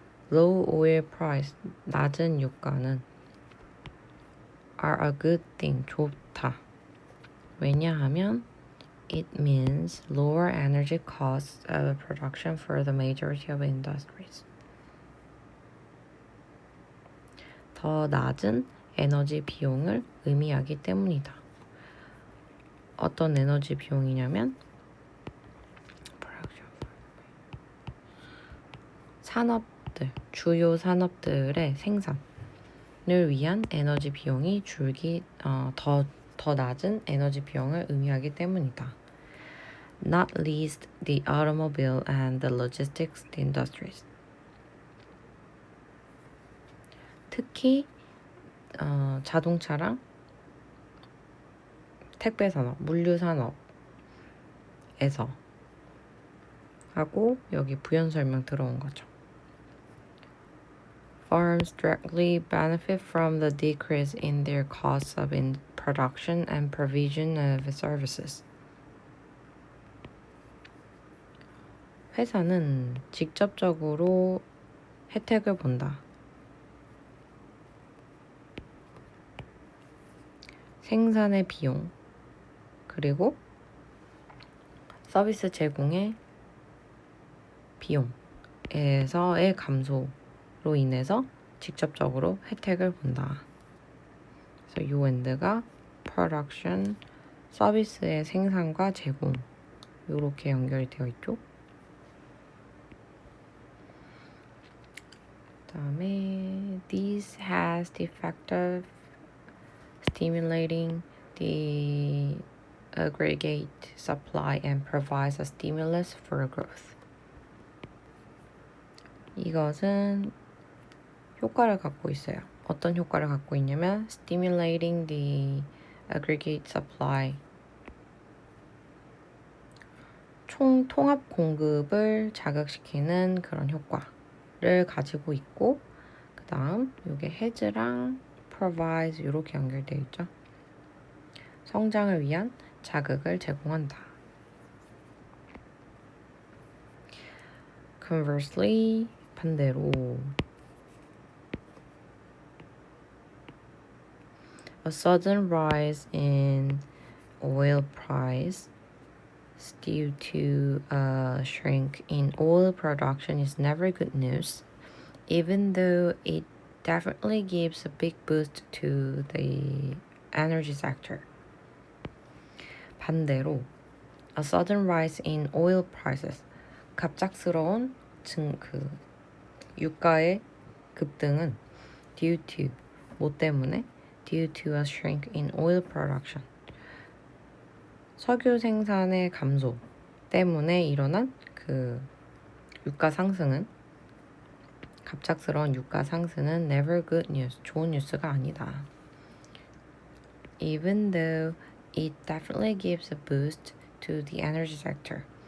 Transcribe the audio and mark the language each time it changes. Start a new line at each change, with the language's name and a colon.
English: Low oil price,
Korean: 낮은 유가는
English: are a good thing,
Korean: 좋다. 왜냐하면
English: it means lower energy costs of production for the majority of industries.
Korean: 더 낮은 에너지 비용을 의미하기 때문이다. 어떤 에너지 비용이냐면 산업들, 주요 산업들의 생산을 위한 에너지 비용이 더 낮은 에너지 비용을 의미하기 때문이다.
English: Not least the automobile and the logistics industries.
Korean: 특히 자동차랑 택배산업, 물류산업에서 하고 여기 부연 설명 들어온 거죠.
English: Firms directly benefit from the decrease in their costs of production and provision of services.
Korean: 회사는 직접적으로 혜택을 본다. 생산의 비용, 그리고 서비스 제공의 비용에서의 감소로 인해서 직접적으로 혜택을 본다. 그래서 요 엔드가 production, 서비스의 생산과 제공 이렇게 연결이 되어 있죠. 그다음에
English: this has the effect of stimulating the aggregate supply and provides a stimulus for growth.
Korean: 이것은 효과를 갖고 있어요. 어떤 효과를 갖고 있냐면
English: stimulating the aggregate supply.
Korean: 총 통합 공급을 자극시키는 그런 효과를 가지고 있고 그 다음 이게 has랑 provides 이렇게 연결되어 있죠. 성장을 위한 자극을 제공한다.
English: Conversely,
Korean: 반대로
English: a sudden rise in oil price due to a shrink in oil production is never good news, even though it definitely gives a big boost to the energy sector.
Korean: 반대로,
English: a sudden rise in oil prices,
Korean: 갑작스러운 유가의 급등은
English: due to,
Korean: 뭐 때문에?
English: due to a shrink in oil production.
Korean: 석유 생산의 감소 때문에 일어난 유가 상승은 갑작스러운 유가 상승은
English: never good news,
Korean: 좋은 뉴스가 아니다.
English: Even though it definitely gives a boost to the energy sector.